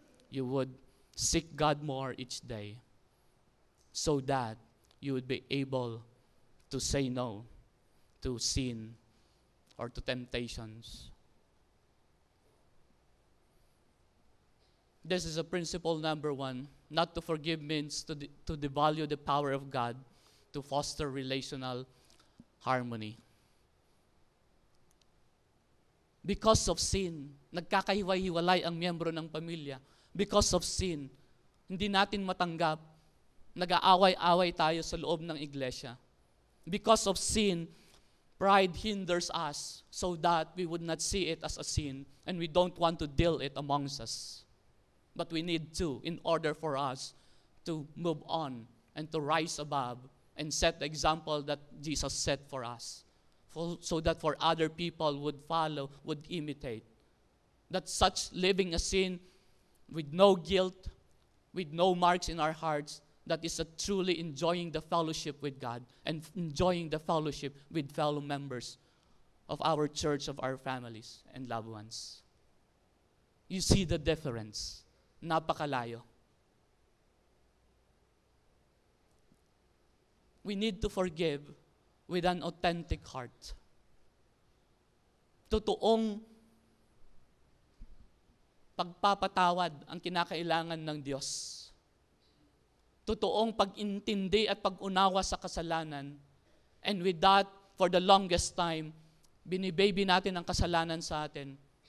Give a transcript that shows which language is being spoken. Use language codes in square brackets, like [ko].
[en] You would seek God more each day so that you would be able to say no to sin or to temptations. This is a principle number 1. Not to forgive means to devalue the power of God to foster relational harmony. Because of sin, [tl] nagkakahiwa-hiwalay ang miyembro ng pamilya. [en] Because of sin, [tl] hindi natin matanggap, nag-aaway-away tayo sa loob ng iglesia. [en] Because of sin, pride hinders us so that we would not see it as a sin and we don't want to deal it amongst us. But we need to, in order for us to move on and to rise above and set the example that Jesus set for us. So that for other people would follow, would imitate. That such living a sin with no guilt, with no marks in our hearts, that is a truly enjoying the fellowship with God and enjoying the fellowship with fellow members of our church, of our families and loved ones. You see the difference. [tl] Napakalayo. [en] We need to forgive with an authentic heart. [tl] Totoong pagpapatawad ang kinakailangan ng Diyos. Totoong pag-intindi at pag-unawa sa kasalanan. [en] And with that, for the longest time, [tl] binibaby natin ang kasalanan sa atin.